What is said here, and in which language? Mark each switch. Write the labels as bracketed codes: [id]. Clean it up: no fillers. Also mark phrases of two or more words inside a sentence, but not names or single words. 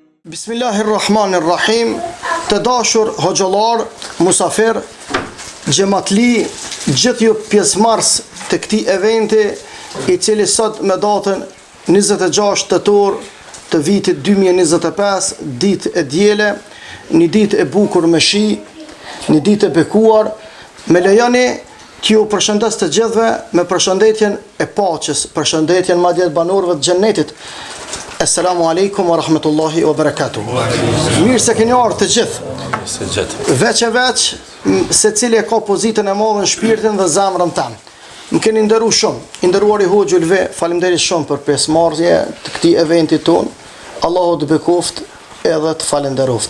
[sq] Bismillahirrahmanirrahim. Të dashur hoxhallar, musafir, xhamatli, gjithë ju pjesëmarrës të këtij eventi, i cili sot me datën 26 tetor të vitit 2025, ditë e diele, një ditë e bukur me shi, një ditë e bekuar, me lejoni t'ju përshëndes të gjithëve me përshëndetjen e paqes, përshëndetjen madje banorëve të xhennetit. [ar] السلام عليكم ورحمة الله وبركاته. [sq] Mirë se keni ardhur të gjithë. Veç se cili e ka pozitën e madhe në shpirtin dhe zemrën tanë. Më keni nderuar shumë. I nderuari Hoxha Ulve, faleminderit shumë për pjesëmarrje të këtij eventi ton. Allahu të bekoft edhe të falenderoft.